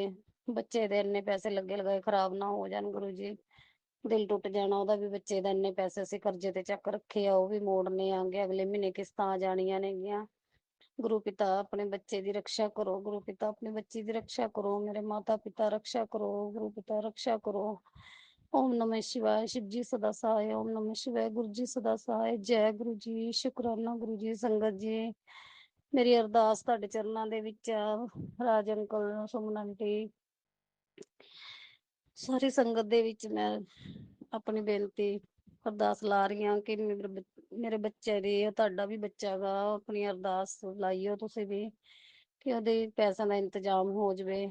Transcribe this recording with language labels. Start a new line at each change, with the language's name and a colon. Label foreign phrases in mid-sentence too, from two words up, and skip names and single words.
Punjabi: ਬੱਚੇ ਦੇ ਇੰਨੇ ਪੈਸੇ ਲੱਗੇ ਲਗਾਏ ਖਰਾਬ ਨਾ ਹੋ ਜਾਣ ਗੁਰੂ ਜੀ। ਦਿਲ ਟੁੱਟ ਜਾਣਾ ਉਹਦਾ ਵੀ। ਬੱਚੇ ਦਾ ਇੰਨੇ ਪੈਸੇ ਅਸੀਂ ਕਰਜ਼ੇ ਤੇ ਚੱਕ ਰੱਖੇ ਆ, ਉਹ ਵੀ ਮੋੜਨੇ ਆਂਗੇ। ਅਗਲੇ ਮਹੀਨੇ ਕਿਸ਼ਤਾਂ ਆ ਜਾਣੀਆਂ ਨੇਗੀਆਂ। ਗੁਰੂ ਪਿਤਾ ਆਪਣੇ ਬੱਚੇ ਦੀ ਰੱਖਿਆ ਕਰੋ। ਗੁਰੂ ਪਿਤਾ ਆਪਣੇ ਬੱਚੇ ਦੀ ਰੱਖਿਆ ਕਰੋ। ਮੇਰੇ ਮਾਤਾ ਪਿਤਾ ਰੱਖਿਆ ਕਰੋ। ਗੁਰੂ ਪਿਤਾ ਰੱਖਿਆ ਕਰੋ।
Hindi: ओम नमः शिवाय शिव जी सदा सहाय। ओम नमः शिवाय गुरु जी सदा सहाय। जय गुरु जी। शुकराना गुरु जी।
Punjabi: ਸੰਗਤ ਜੀ, ਮੇਰੀ ਅਰਦਾਸ ਤੁਹਾਡੇ ਚਰਨਾਂ ਦੇ ਵਿੱਚ ਆ। ਰਾਜ ਅੰਕਲ, ਸੁਮਨ ਆਂਟੀ, ਸਾਰੀ ਸੰਗਤ ਦੇ ਵਿੱਚ ਮੈਂ ਆਪਣੀ ਬੇਨਤੀ ਅਰਦਾਸ ਲਾ ਰਹੀ ਹਾਂ ਕਿ ਮੇਰੇ ਬੱਚੇ ਦੀ, ਤੁਹਾਡਾ ਵੀ ਬੱਚਾ ਗਾ, ਆਪਣੀ ਅਰਦਾਸ ਲਾਈਓ ਤੁਸੀਂ ਵੀ, ਕਿ ਉਹਦੇ ਪੈਸਿਆਂ ਦਾ ਇੰਤਜ਼ਾਮ ਹੋ ਜਾਵੇ।